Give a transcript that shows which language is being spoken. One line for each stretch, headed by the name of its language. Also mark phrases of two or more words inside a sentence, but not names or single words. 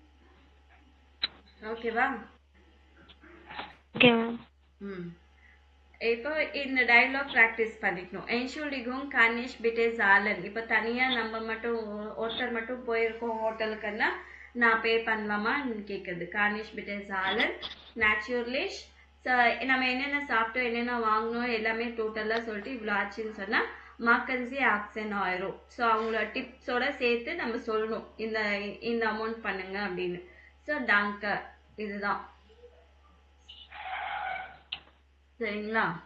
Tamil: ஓகேவா? இப்போ இந்த டயலாக் ப்ராக்டிஸ் பண்ணிக்கணும்.
German: Entschuldigung, kann ich bitte zahlen?
Tamil: இப்போ தனியா நம்ம மட்டும் ஒருத்தர் மட்டும் போயிருக்கோம் ஹோட்டலுக்குன்னா நான் பே பண்ணலாமான்னு கேட்குறது.
German: Kann ich bitte zahlen? Natürlich.
Tamil: ஸோ நம்ம என்னென்ன சாப்பிட்டோம் என்னென்ன வாங்கினோம் எல்லாமே டோட்டலாக சொல்லிட்டு இவ்வளோ ஆச்சுன்னு சொன்னால் மாக்கன்சி ஆக்சன் ஆயிரும். ஸோ அவங்களோட டிப்ஸோட சேர்த்து நம்ம சொல்லணும் இந்த இந்த அமௌண்ட் பண்ணுங்க அப்படின்னு. ஸோ டாங்க இதுதான் சரிங்களா?